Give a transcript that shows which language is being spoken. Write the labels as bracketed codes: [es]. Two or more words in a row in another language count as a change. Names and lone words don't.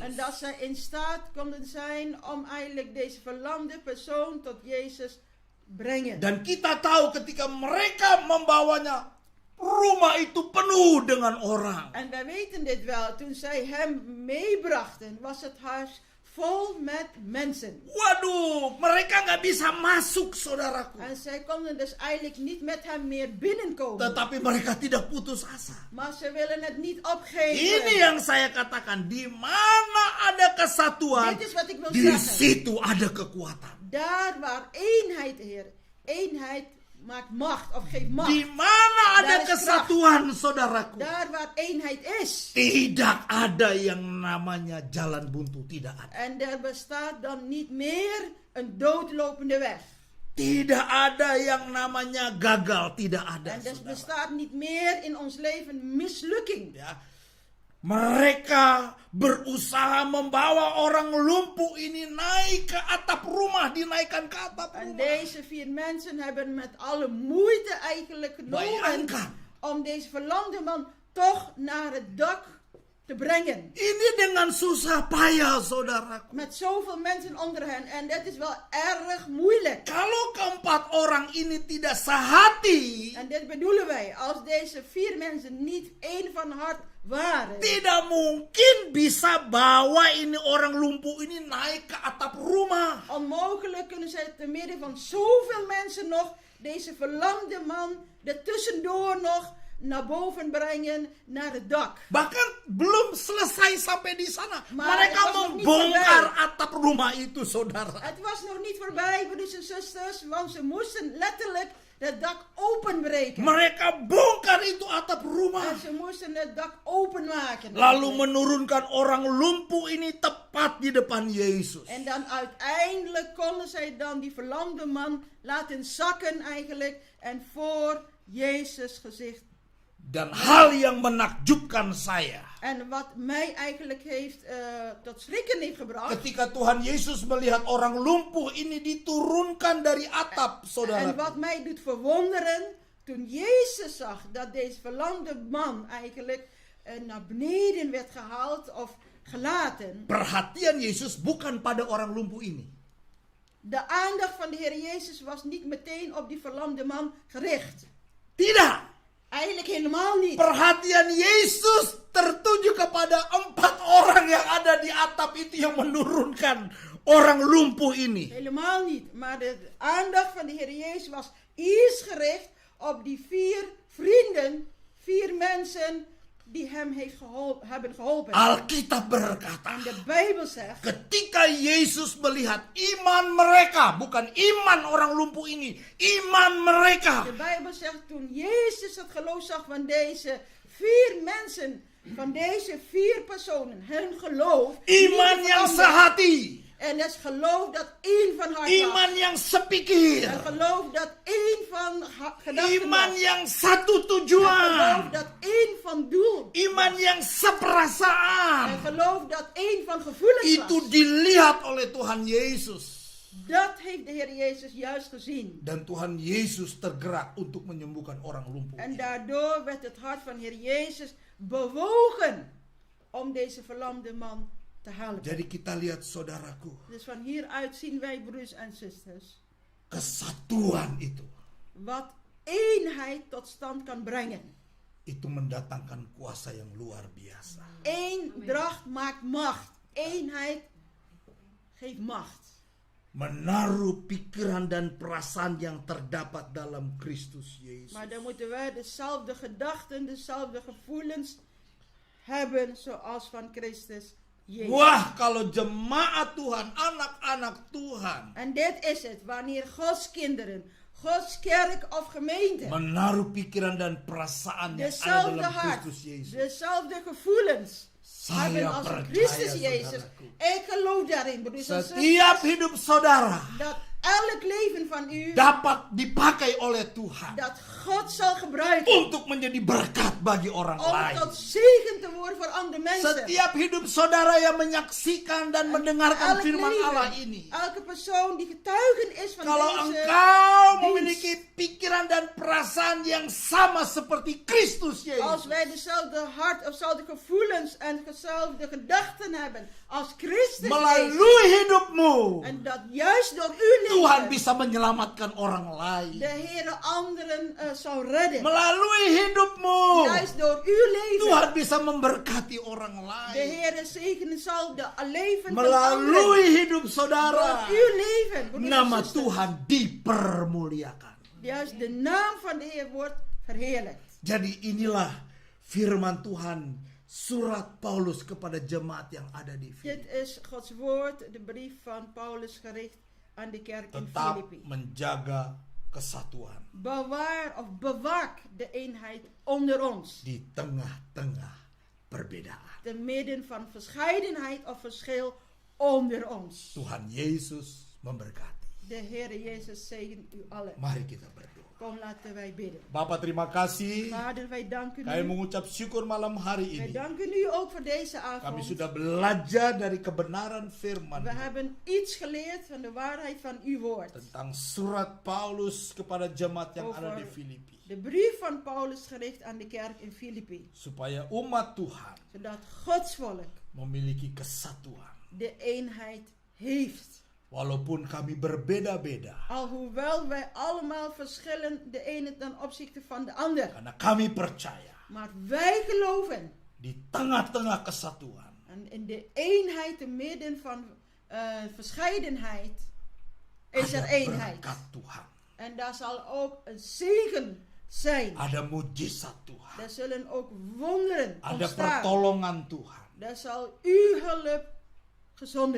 [nl] En dat zij in staat konden zijn om eigenlijk deze verlamde persoon tot Jezus brengen. [id] Dan kita tahu ketika mereka membawanya, rumah itu penuh dengan orang. [nl] En wij weten dit wel. Toen zij hem meebrachten, was het huis vol met mensen. [id] Waduh, mereka nggak bisa masuk, saudaraku. [nl] En zij konden dus eigenlijk niet met hem meer binnenkomen. [id] Tetapi mereka tidak putus asa. [nl] Maar ze willen het niet opgeven. [id] Ini yang saya katakan, di mana ada kesatuan, [nl] Dit is wat ik wil [id] di [nl] zeggen. [id] situ ada kekuatan. [nl] Daar waar eenheid, Heer. Eenheid maakt macht of geeft macht. [id] Di mana ada [nl] Daar is [id] kesatuan, saudaraku, [nl] Daar waar eenheid is. [id] tidak ada yang namanya jalan buntu, tidak ada. [nl] En er bestaat dan niet meer een doodlopende weg. [id] Tidak ada yang namanya gagal, tidak ada. [nl] En er [id] saudara. [nl] bestaat niet meer in ons leven mislukking. [id] Ya. Mereka berusaha membawa orang lumpuh ini naik ke atap rumah, dinaikkan ke atap [nl] En [id] rumah. [nl] deze 4 mensen hebben met alle moeite eigenlijk genomen [id] Bayangkan. [nl] om deze verlamde man toch naar het dak te brengen. [id] Ini dengan susah payah, saudaraku. [nl] Met zoveel mensen onder hen. En dat is wel erg moeilijk. [id] Kalau keempat orang ini tidak sehati, [nl] En dit bedoelen wij. Als deze 4 mensen niet één van hart waren. [id] tidak mungkin bisa bawa ini orang lumpuh ini naik ke atap rumah. [nl] Onmogelijk kunnen zij te midden van zoveel mensen nog deze verlamde man er tussendoor nog naar boven brengen naar het dak. [id] Bahkan belum selesai sampai di sana, [nl] Maar [id] mereka [nl] het was nog niet [id] membongkar [nl] voorbij. [id] atap rumah itu, saudara. [nl] Het was nog niet voorbij, broeders en zusters, want ze moesten letterlijk het dak openbreken. [id] Mereka bongkar itu atap rumah. [nl] En ze moesten het dak openmaken. [id] Lalu menurunkan orang lumpuh ini tepat tepat di depan Yesus. [nl] En dan uiteindelijk konden zij dan die verlamde man laten zakken eigenlijk en voor Jezus gezicht. [id] Dan hal yang menakjubkan saya, [nl] En wat mij eigenlijk heeft tot schrikken heeft gebracht. [id] ketika Tuhan Yesus melihat orang lumpuh ini diturunkan dari atap, [nl] En [id] saudara. [nl] wat mij doet verwonderen, toen Jezus zag dat deze verlamde man eigenlijk naar beneden werd gehaald of gelaten. [id] Perhatian Yesus bukan pada orang lumpuh ini. [nl] De aandacht van de Heer Jezus was niet meteen op die verlamde man gericht. [id] Tidak. [nl] Eigenlijk helemaal niet. [id] Perhatian Yesus tertuju kepada 4 orang yang ada di atap itu yang menurunkan orang lumpuh ini. [nl] Helemaal niet. Maar de aandacht van de Heer Jezus was eerst gericht op die 4 vrienden, 4 mensen die hem hebben geholpen. [id] Alkitab berkata, [nl] En de Bijbel zegt, [id] ketika Yesus melihat iman mereka, bukan iman orang lumpuh ini, iman mereka. [nl] de Bijbel zegt, toen Jezus het geloof zag van deze 4 mensen, van deze 4 personen, hun geloof, [id] Iman yang sehati, [nl] en het geloof dat één van hart [id] iman [nl] was. [id] yang sepikir, [nl] Het geloof dat één van gedachten [id] iman [nl] was. [id] yang satu [nl] Het geloof [id] tujuan, [nl] dat één van doel. [id] iman yang seperasaan. [nl] Het geloof dat één van gevoelens [id] Itu [nl] was. [id] dilihat oleh Tuhan Yesus. [nl] Dat heeft de Heer Jezus juist gezien. [id] Dan Tuhan Yesus tergerak untuk menyembuhkan orang lumpuh. [nl] En daardoor werd het hart van Heer Jezus bewogen om deze verlamde man te helpen. [id] Jadi kita lihat saudaraku, [nl] Dus van hieruit zien wij, broers en zusters, [id] kesatuan itu [nl] wat eenheid tot stand kan brengen. [id] itu mendatangkan kuasa yang luar biasa. [nl] Eendracht maakt macht. Eenheid geeft macht. [id] Menaruh pikiran dan perasaan yang terdapat dalam Kristus Yesus. [nl] Maar dan moeten wij dezelfde gedachten, dezelfde gevoelens hebben zoals van Christus Jezus. [id] Wah, kalau jemaat Tuhan, anak-anak Tuhan [nl] En dit is het, wanneer Gods kinderen, Gods kerk of gemeente [id] menaruh pikiran dan perasaan yang ada [nl] dezelfde [id] dalam [nl] hart, [id] Kristus Yesus. [nl] dezelfde gevoelens hebben [id] Saya [nl] als [id] percaya, [nl] Christus Jezus. [id] saudaraku, [nl] Ik geloof daarin, broeders en [id] setiap [nl] zusters, [id] hidup saudara [nl] dat elk leven van u, [id] dapat dipakai oleh Tuhan [nl] dat God zal gebruiken [id] untuk menjadi berkat bagi orang [nl] om [id] lain. [nl] tot zegen te worden voor andere mensen. [id] Setiap hidup saudara yang menyaksikan dan mendengarkan [nl] Elk [id] firman [nl] leven, [id] Allah ini, [nl] elke persoon die getuigen is van [id] kalau [nl] deze [id] engkau [nl] dienst. [id] memiliki pikiran dan perasaan yang sama seperti Kristus [nl] Als [id] Yesus, [nl] wij dezelfde hart of dezelfde gevoelens en dezelfde gedachten hebben als Christus Jezus, [id] melalui hidupmu [nl] en dat juist door uw [id] Tuhan [nl] leven [id] bisa menyelamatkan orang lain. [nl] de Heer anderen zal redden. [id] Melalui hidupmu [nl] Juist door uw leven [id] Tuhan bisa memberkati orang [nl] de [id] lain. [nl] Heer zegenen zal de leven van [id] Melalui [nl] anderen. [id] hidup saudara, [nl] Door uw leven, broeders en [id] nama [nl] zusters, [id] Tuhan dipermuliakan. [nl] juist de naam van de Heer wordt verheerlijkt. [id] Jadi inilah firman Tuhan, surat Paulus kepada jemaat yang ada di [nl] Dit [id] Filipi. [nl] is Gods woord, de brief van Paulus gericht aan de kerk in [id] Tetap [nl] Filippi. [id] menjaga kesatuan [nl] Bewaar of bewaak de eenheid onder ons. [id] di tengah-tengah perbedaan. [nl] Te midden van verscheidenheid of verschil onder ons. [id] Tuhan Yesus memberkati. [nl] De Heer Jezus zegen u allen. [id] Mari kita berdoa. [nl] Kom, laten wij bidden. [id] Bapak, terima kasih. [nl] Vader, wij danken [id] Kami [nl] u. [id] mengucap syukur malam hari [nl] Wij [id] ini. [nl] danken u ook voor deze [id] Kami [nl] avond. [id] sudah belajar dari kebenaran firman [nl] We hebben iets geleerd van de waarheid van uw woord. [id] tentang surat Paulus kepada jemaat yang [nl] Over [id] ada di Filipi. [nl] De brief van Paulus gericht aan de kerk in Filippi. [id] Supaya umat Tuhan [nl] Zodat Gods volk [id] memiliki kesatuan. [nl] de eenheid heeft. [id] Walaupun kami berbeda-beda. [nl] Alhoewel wij allemaal verschillen, de ene ten opzichte van de ander. [id] Karena kami percaya [nl] Maar wij geloven. [id] di tengah-tengah kesatuan [nl] En in de eenheid, te midden van verscheidenheid, is er [id] ada [nl] eenheid. [id] berkat Tuhan. [nl] En daar zal ook een zegen zijn. [id] Ada mujizat Tuhan. [nl] Daar zullen ook wonderen [id] Ada [nl] ontstaan. [id] pertolongan Tuhan. [nl] Daar zal uw hulp gezonden